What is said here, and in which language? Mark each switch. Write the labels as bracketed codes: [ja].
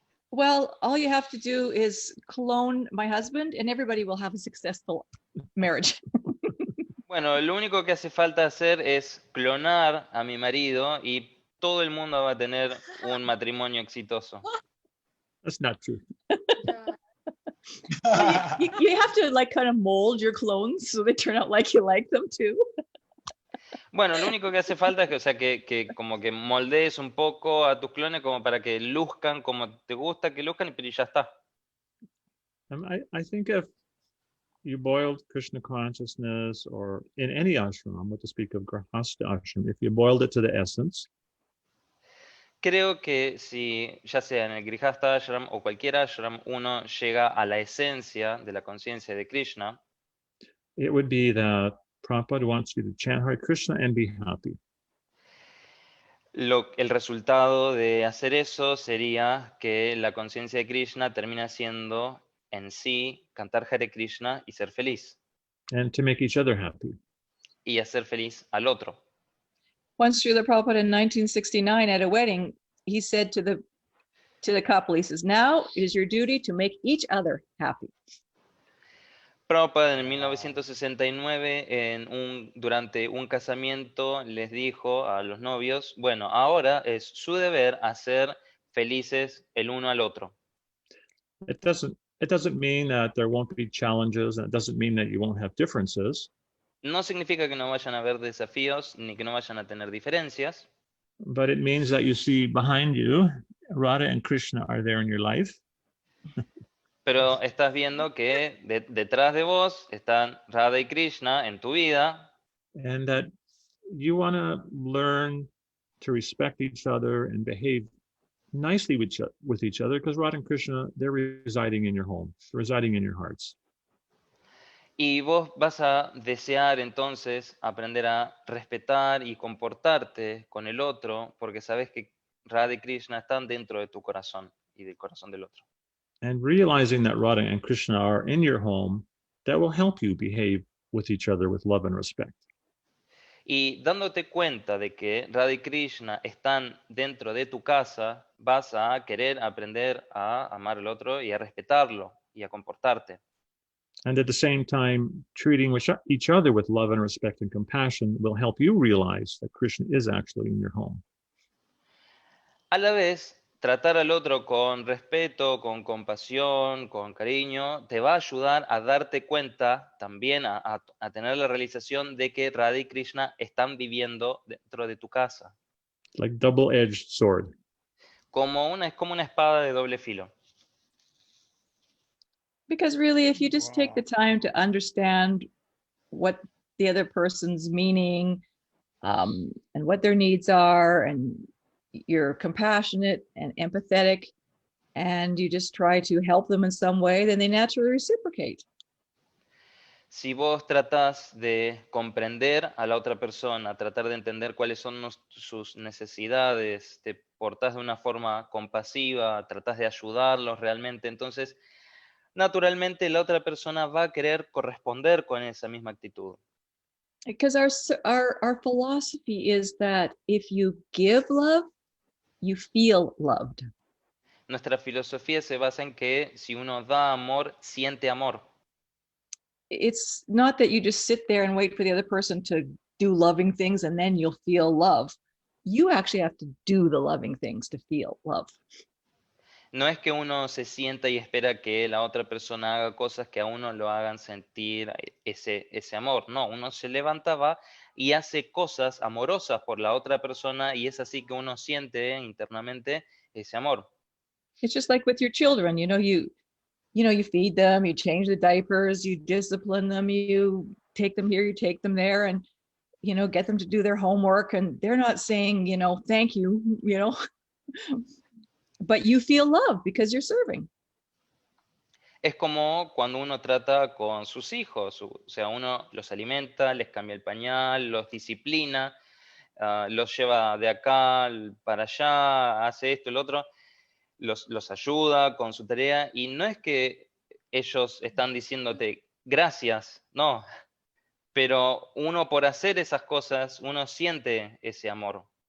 [en] Well, all you have to do is clone my husband and everybody will have a successful marriage. [es] Bueno, lo único que hace falta hacer es clonar a mi marido y todo el mundo va a tener un matrimonio exitoso. [en] That's not true. You have to like kind of mold your clones so they turn out like you like them too. [es] Bueno, lo único que hace falta es que, o sea, que como que moldees un poco a tus clones como para que luzcan como te gusta que luzcan, pero ya está. [en] I think if you boiled Krishna consciousness, or in any ashram, what to speak of Grihastha ashram, if you boiled it to the essence, [es] creo que si, ya sea en el Grihastha ashram o cualquier ashram, uno llega a la esencia de la conciencia de Krishna, [en] it would be that Prabhupada wants you to chant Hare Krishna and be happy. [es] El resultado de hacer eso sería que la conciencia de Krishna termina siendo en sí cantar Hare Krishna y ser feliz. [en] And to make each other happy. [es] Y hacer feliz al otro. [en] Once Srila Prabhupada in 1969 at a wedding, he said to the couple, he says, now it is your duty to make each other happy. [es] Prabhupada en 1969, durante un casamiento, les dijo a los novios, bueno, ahora es su deber hacer felices el uno al otro. [en] It doesn't It doesn't mean that there won't be challenges, and it doesn't mean that you won't have differences. [es] No significa que no vayan a haber desafíos ni que no vayan a tener diferencias, [en] But it means that you see behind you, Radha and Krishna are there in your life. [es] pero estás viendo que detrás de vos están Radha y Krishna en tu vida, [en] And that you want to learn to respect each other and behave nicely with each other, because Radha and Krishna, they're residing in your home, residing in your hearts. [es] y vos vas a desear entonces aprender a respetar y comportarte con el otro, porque sabes que Radha y Krishna están dentro de tu corazón y del corazón del otro. [en] And realizing that Radha and Krishna are in your home, that will help you behave with each other with love and respect. [es] Y dándote cuenta de que Radha y Krishna están dentro de tu casa, vas a querer aprender a amar al otro y a respetarlo y a comportarte. [en] And at the same time, treating each other with love and respect and compassion will help you realize that Krishna is actually in your home. [es] A la vez, tratar al otro con respeto, con compasión, con cariño, te va a ayudar a darte cuenta también, a tener la realización de que Radha y Krishna están viviendo dentro de tu casa. [en] Like double-edged sword. [es] Es como una espada de doble filo. [en] Because really, if you just take the time to understand what the other person's meaning and what their needs are, and you're compassionate and empathetic, and you just try to help them in some way, then they naturally reciprocate. [es] Si vos tratás de comprender a la otra persona, tratar de entender cuáles son sus necesidades, te portás de una forma compasiva, tratás de ayudarlos realmente, entonces naturalmente la otra persona va a querer corresponder con esa misma actitud. [en] Because our philosophy is that if you give love, you feel loved. [es] Nuestra filosofía se basa en que si uno da amor, siente amor. [en] It's not that you just sit there and wait for the other person to do loving things and then you'll feel love. You actually have to do the loving things to feel love. [es] No es que uno se sienta y espera que la otra persona haga cosas que a uno lo hagan sentir ese amor. No, uno se levanta, va y hace cosas amorosas por la otra persona y es así que uno siente internamente ese amor. [en] It's just like with your children, you feed them, you change the diapers, you discipline them, you take them here, you take them there, and get them to do their homework, and they're not saying, thank you, but you feel love because you're serving. [es] Es como cuando uno trata con sus hijos, o sea, uno los alimenta, les cambia el pañal, los disciplina, los lleva de acá para allá, hace esto, el otro, los ayuda con su tarea, y no es que ellos están diciéndote gracias, no, pero uno por hacer esas cosas, uno siente ese amor.